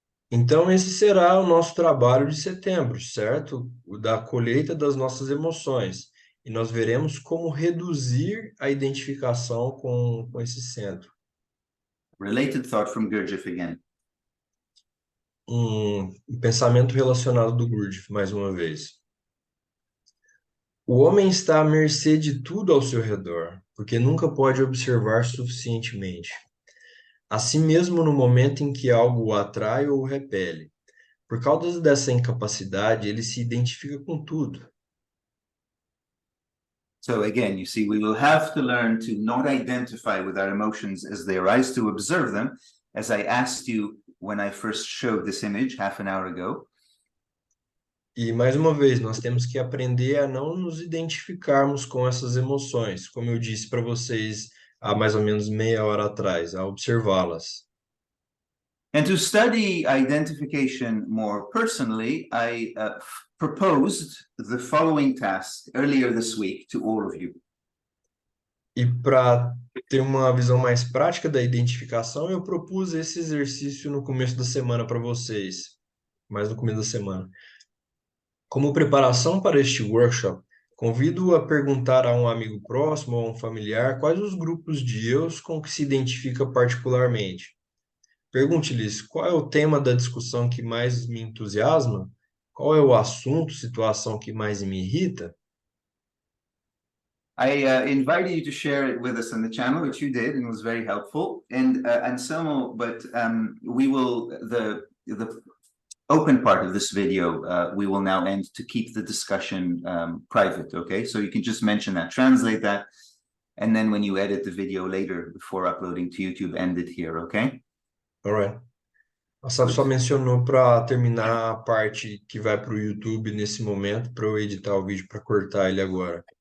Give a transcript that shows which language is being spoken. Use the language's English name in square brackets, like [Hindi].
[Portuguese] Então, esse será o nosso trabalho de setembro, certo? O da colheita das nossas emoções. E nós veremos como reduzir a identificação com esse centro. [English] Related thought from Gurdjieff again. [Portuguese] Um pensamento relacionado do Gurdjieff, mais uma vez. O homem está à mercê de tudo ao seu redor, porque nunca pode observar suficientemente. Assim mesmo no momento em que algo o atrai ou o repele. Por causa dessa incapacidade, ele se identifica com tudo. [English] So again, you see, we will have to learn to not identify with our emotions as they arise, to observe them, as I asked you when I first showed this image half an hour ago. [Portuguese] E, mais uma vez, nós temos que aprender a não nos identificarmos com essas emoções. Como eu disse para vocês há mais ou menos meia hora atrás, a observá-las. [English] And to study identification more personally, I proposed the following task earlier this week to all of you. [Portuguese] E para ter uma visão mais prática da identificação, eu propus esse exercício no começo da semana para vocês, mais no começo da semana. Como preparação para este workshop, convido a perguntar a um amigo próximo ou a um familiar quais os grupos de eus com que se identifica particularmente. Pergunte-lhes qual é o tema da discussão que mais me entusiasma, qual é o assunto, situação que mais me irrita. [English] I invited you to share it with us on the channel, which you did, and it was very helpful. And Anselmo, but we will the open part of this video we will now end to keep the discussion private. Okay, so you can just mention that, translate that, and then when you edit the video later before uploading to YouTube, end it here. Okay. Alright. [Portuguese] A Sara só mencionou para terminar a parte que vai para o YouTube nesse momento, para eu editar o vídeo para cortar ele agora.